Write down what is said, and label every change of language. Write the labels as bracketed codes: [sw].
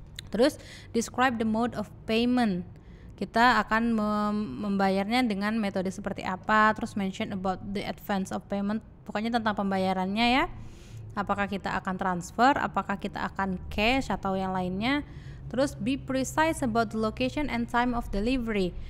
[en] Terus describe the mode of payment. [id] Kita akan membayarnya dengan metode seperti apa. [en] Terus mention about the advance of payment. [id] Pokoknya tentang pembayarannya ya. Apakah kita akan transfer, apakah kita akan cash atau yang lainnya. [en] Terus be precise about the location and time of delivery.